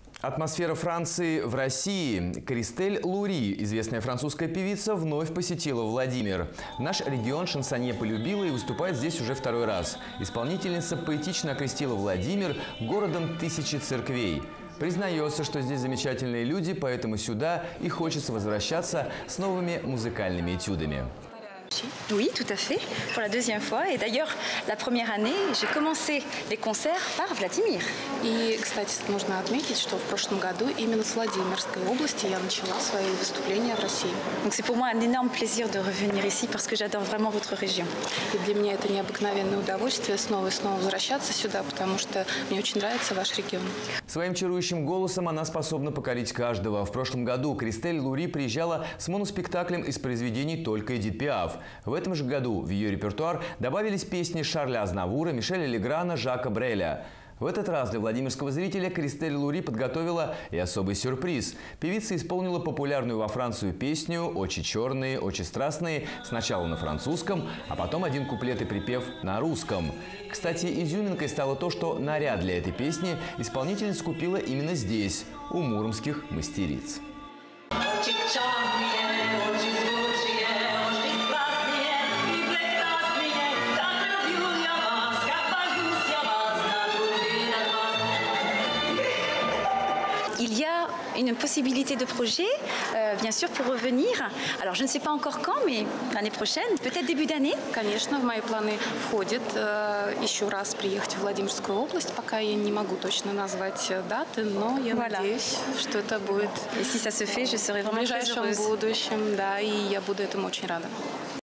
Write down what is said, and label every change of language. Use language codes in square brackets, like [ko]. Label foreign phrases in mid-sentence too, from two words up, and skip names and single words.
[ru] Атмосфера Франции в России. Кристель Лури, известная французская певица, вновь посетила Владимир. Наш регион шансонье полюбила и выступает здесь уже второй раз. Исполнительница поэтично окрестила Владимир городом тысячи церквей. Признается, что здесь замечательные люди, поэтому сюда и хочется возвращаться с новыми музыкальными этюдами. [fr] Oui, tout à fait, pour la deuxième fois. Et d'ailleurs, la première année, j'ai commencé les concerts par Vladimir. [ru] И, кстати, нужно отметить, что в прошлом году именно с Владимирской области я начала свои выступления в России. [fr] Donc c'est pour moi un énorme plaisir de revenir ici parce que j'adore vraiment votre région. [ru] И для меня это необыкновенное удовольствие снова и снова возвращаться сюда, потому что мне очень нравится ваш регион. Своим чарующим голосом она способна покорить каждого. В прошлом году Кристель Лури приезжала с моноспектаклем из произведений только Эдит Пиаф. В этом же году в ее репертуар добавились песни Шарля Азнавура, Мишеля Леграна, Жака Бреля. В этот раз для владимирского зрителя Кристель Лури подготовила и особый сюрприз. Певица исполнила популярную во Францию песню «Очи черные, очи страстные» сначала на французском, а потом один куплет и припев на русском. Кстати, изюминкой стало то, что наряд для этой песни исполнительница купила именно здесь, у муромских мастериц. [fr] Il y a une possibilité de projet, bien sûr, pour revenir. Alors, je ne sais pas encore quand, mais l'année prochaine, peut-être début d'année. [ru] Конечно, в мои планы входит еще раз приехать в Владимирскую область. Пока я не могу точно назвать даты, но я надеюсь, что это будет [fr] Et si ça se fait, je serai vraiment très heureuse. [ru] В ближайшем будущем, да, и я буду этому очень рада.